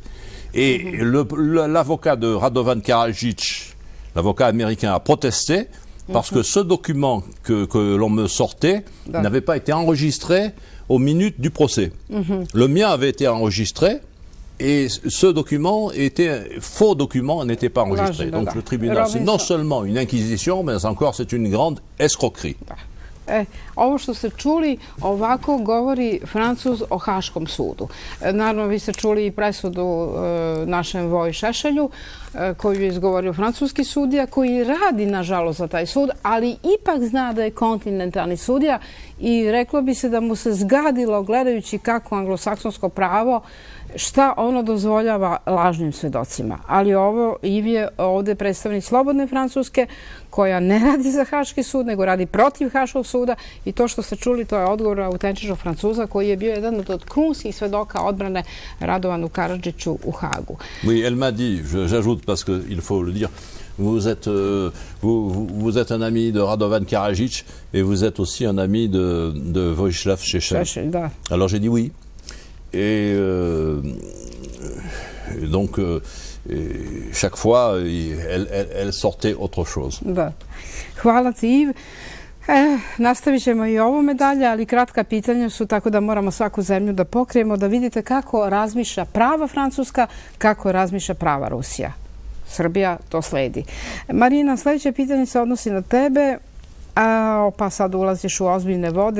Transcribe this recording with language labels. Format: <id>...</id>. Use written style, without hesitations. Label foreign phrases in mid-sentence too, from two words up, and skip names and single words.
<fr>Et l'avocat de Radovan Karadzic, l'avocat américain, a protesté parce que ce document que l'on me sortait n'avait pas été enregistré aux minutes du procès. Le mien avait été enregistré et ce document était faux document, n'était pas enregistré. Donc le tribunal, c'est non seulement une inquisition, mais encore c'est une grande escroquerie.</fr> <sr>Ovo što ste čuli, ovako govori Francuz o Haškom sudu. Naravno, vi ste čuli i presudu našem Voji Šešelju, koju je izgovorio francuski sudija, koji radi, nažalost, za taj sud, ali ipak zna da je kontinentalni sudija i reklo bi se da mu se zgadilo, gledajući kako anglosaksonsko pravo šta ono dozvoljava lažnim svedocima. Ali ovo Ivi je ovde predstavnik Slobodne Francuske koja ne radi za Haški sud, nego radi protiv Haškog suda i to što ste čuli, to je odgovor autentičnog Francuza koji je bio jedan od krunskih svedoka odbrane Radovanu Karadžiću u Hagu.</sr> <fr>Oui, elle m'a dit, j'ajoute parce qu'il faut le dire, vous êtes un ami de Radovan Karadzic et vous êtes aussi un ami de Vojislav Šešelj. Alors j'ai dit oui. Et donc, chaque fois, elle sortait autre chose.</fr> <sr>Da. Hvala ti, Iv. Nastavit ćemo i ovo medalje, ali kratka pitanja su, tako da moramo svaku zemlju da pokrijemo, da vidite kako razmišlja prava Francuska, kako razmišlja prava Rusija. Srbija to sledi. Marina, sljedeće pitanje se odnosi na tebe, pa sad ulaziš u ozbiljne vode.</sr>